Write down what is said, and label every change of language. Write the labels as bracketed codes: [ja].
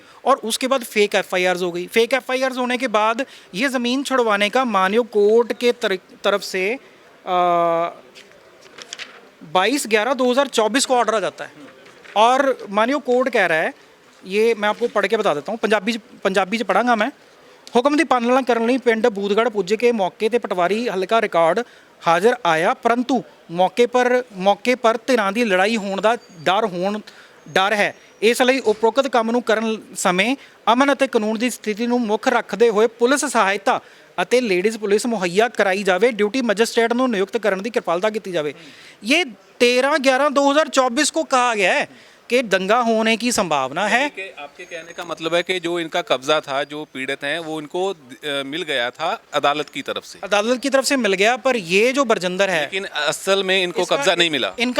[hi] और उसके बाद फेक एफआईआर्स हो गई। फेक एफआईआर्स होने के बाद ये ज़मीन छुड़वाने का मानयोग कोर्ट के तरफ से 22/11/2024 को ऑर्डर आ जाता है और मानयोग कोर्ट कह रहा है, ये मैं आपको पढ़ के बता देता हूँ, [pa] पंजाबी च पढ़ांगा मैं। [hi] हुक्म की पालना करने [pa] ਲਈ ਪਿੰਡ ਬੂਦਗੜ੍ਹ ਪੁੱਜ ਕੇ ਮੌਕੇ ਤੇ ਪਟਵਾਰੀ ਹਲਕਾ ਰਿਕਾਰਡ ਹਾਜ਼ਰ ਆਇਆ, [hi] परंतु मौके पर [pa] ਧਿਰਾਂ ਦੀ ਲੜਾਈ ਹੋਣ ਦਾ ਡਰ ਹੈ। ਇਸ ਲਈ ਉਪਰੋਕਤ ਕੰਮ ਨੂੰ ਕਰਨ ਸਮੇਂ ਅਮਨ ਅਤੇ ਕਾਨੂੰਨ ਦੀ ਸਥਿਤੀ ਨੂੰ ਮੁੱਖ ਰੱਖਦੇ ਹੋਏ ਪੁਲਿਸ ਸਹਾਇਤਾ ਅਤੇ ਲੇਡੀਜ਼ ਪੁਲਿਸ ਮੁਹੱਈਆ ਕਰਾਈ ਜਾਵੇ, ਡਿਊਟੀ ਮੈਜਿਸਟ੍ਰੇਟ ਨੂੰ ਨਿਯੁਕਤ ਕਰਨ ਦੀ ਕਿਰਪਾਲਤਾ ਕੀਤੀ ਜਾਵੇ। [hi] ये 13/11/2024 को कहा गया है कि दंगा होने की संभावना है। आपके कहने का मतलब है कि जो इनका कब्जा था, जो पीड़ित हैं, वो इनको मिल गया था अदालत की तरफ से। अदालत की तरफ से मिल गया, पर ये जो बरजिंदर है, लेकिन असल में इनको कब्जा नहीं मिला।